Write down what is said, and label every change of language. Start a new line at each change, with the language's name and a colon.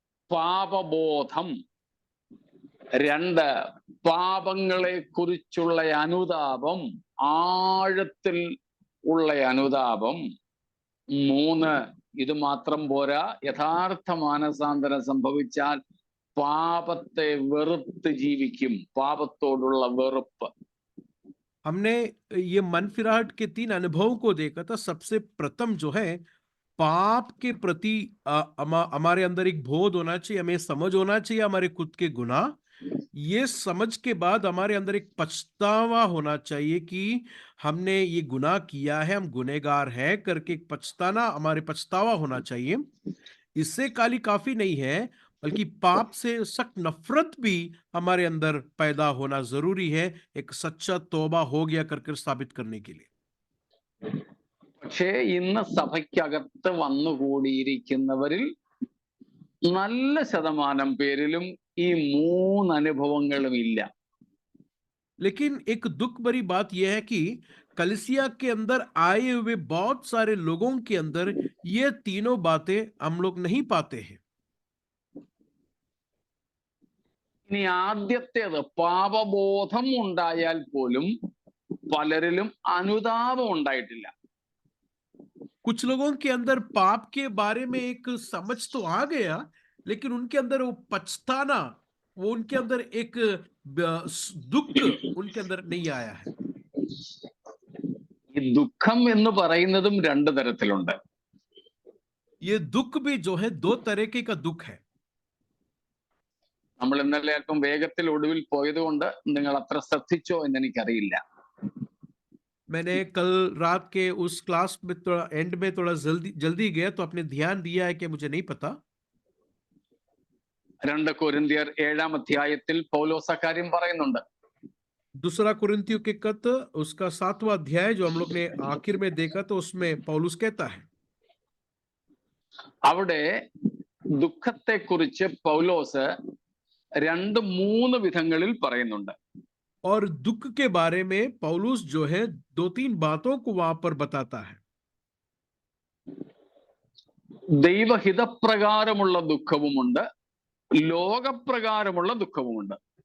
Malayalam: പാപബോധം, 2 പാപങ്ങളെ കുറിച്ചുള്ള അനുതാപം, ആഴത്തിൽ ഉള്ള അനുതാപം, 3 ഇത് മാത്രം പോരാ, യഥാർത്ഥ മാനസാന്തരം സംഭവിച്ചാൽ പാപത്തെ വെറുത്ത് ജീവിക്കും, പാപത്തോടുള്ള വെറുപ്പ്.
Hindi: हमने ये मनफिराहट के 3 अनुभवों को देखा था। सबसे प्रथम जो है पाप के प्रति हमारे अंदर एक बोध होना चाहिए, हमें समझ होना चाहिए हमारे खुद के गुनाह। ये समझ के बाद हमारे अंदर एक पछतावा होना चाहिए कि हमने ये गुनाह किया है, हम गुनहगार हैं करके एक पछतावा होना चाहिए। इससे खाली काफी नहीं है बल्कि पाप से सख्त नफरत भी हमारे अंदर पैदा होना जरूरी है, एक सच्चा तौबा हो गया कर साबित करने के लिए।
Malayalam: പക്ഷേ ഇന്ന് സഭയ്ക്കകത്ത് വന്നുകൂടിയിരിക്കുന്നവരിൽ നല്ല ശതമാനം പേരിലും ഈ 3 അനുഭവങ്ങളും ഇല്ല.
Hindi: लेकिन एक दुख भरी बात यह है कि कलीसिया के अंदर आए हुए बहुत सारे लोगों के अंदर ये तीनों बातें हम लोग नहीं पाते हैं।
Malayalam: ഇനി ആദ്യത്തേത്, പാപബോധം ഉണ്ടായാൽ പോലും പലരിലും അനുതാപം ഉണ്ടായിട്ടില്ല.
Hindi: कुछ लोगों के अंदर पाप के बारे में एक समझ तो आ गया, लेकिन उनके अंदर वो पछताना, वो उनके अंदर एक दुख उनके अंदर नहीं आया है।
Malayalam: ഈ ദുഃഖം എന്ന് പറയുന്നതും 2 തരത്തിലുണ്ട്.
Hindi: ये दुख भी जो है 2 तरीके का दुख है।
Malayalam: നമ്മൾ ഇന്നലെ അല്പം വേഗത്തിൽ ഒടുവിൽ പോയതുകൊണ്ട് നിങ്ങൾ അത്ര ശ്രദ്ധിച്ചോ എന്ന് എനിക്കറിയില്ല.
Hindi: मैंने कल रात के उस क्लास में थोड़ा एंड में थोड़ा जल्दी गया तो आपने ध्यान दिया है कि मुझे नहीं पता।
Malayalam: 2 കൊരിന്ത്യർ 7-ാം അധ്യായത്തിൽ പൗലോസ് അക്കാര്യം പറയുന്നുണ്ട്.
Hindi: दूसरा कुरिन्थियों के खत उसका 7वां अध्याय जो हम लोग ने आखिर में देखा तो उसमें पौलुस कहता है,
Malayalam: അവിടെ ദുഃഖത്തെക്കുറിച്ച് പൗലോസ് 2-3 വിധങ്ങളിൽ പറയുന്നുണ്ട്.
Hindi: और दुख के बारे में पौलुस जो है 2-3 बातों को वहां पर बताता है।
Malayalam: ദൈവഹിതപ്രകാരമുള്ള ദുഃഖവുമുണ്ട്, ലോകപ്രകാരമുള്ള ദുഃഖവുമുണ്ട്.